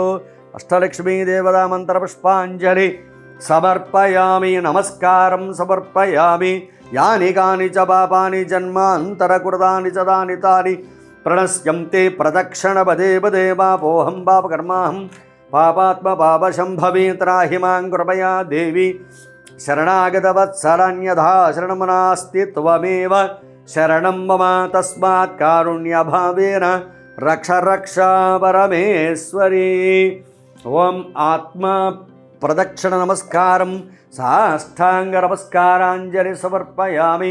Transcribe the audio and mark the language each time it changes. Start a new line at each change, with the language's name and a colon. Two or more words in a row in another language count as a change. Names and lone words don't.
Sanskrit: अष्टलक्ष्मी देवता मंत्रपुष्पाञ्जलि समर्पयामि नमस्कारं समर्पयामि यानि कानि च पापानि जन्मान्तरकृतानि च तानि तानि प्रणश्यन्ते प्रदक्षिणपदे पदे पापोऽहं पापकर्माहं పాపాత్మ పాపశంభవి త్రాహి మాం కృపయా దేవి శరణాగతవత్సరన్యథా శరణం నాస్తి త్వమేవ శరణం మమ తస్మాత్ కారుణ్యభావేన రక్ష రక్ష పరమేశ్వరీ. ఓం ఆత్మ ప్రదక్షిణ నమస్కారం సాష్టాంగ నమస్కారాంజలి సమర్పయామి.